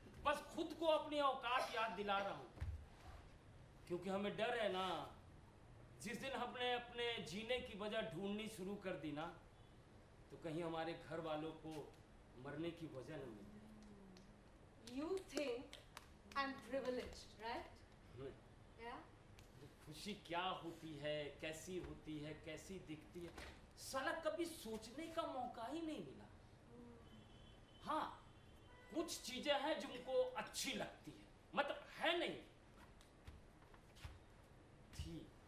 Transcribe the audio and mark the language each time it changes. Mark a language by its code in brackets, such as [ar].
[hi] बस खुद को अपनी औकात याद दिला रहा हूं, क्योंकि हमें डर है ना, जिस दिन हमने अपने जीने की वजह ढूंढनी शुरू कर दी ना, तो कहीं हमारे घर वालों को मरने की वजह न मिल जाए। [en] You think I'm privileged, right? Yeah. [hi] खुशी क्या होती है, कैसी होती है, कैसी दिखती है, साला कभी सोचने का मौका ही नहीं मिला। हाँ, कुछ चीजें हैं जो मुझको अच्छी लगती है, मतलब है नहीं थी।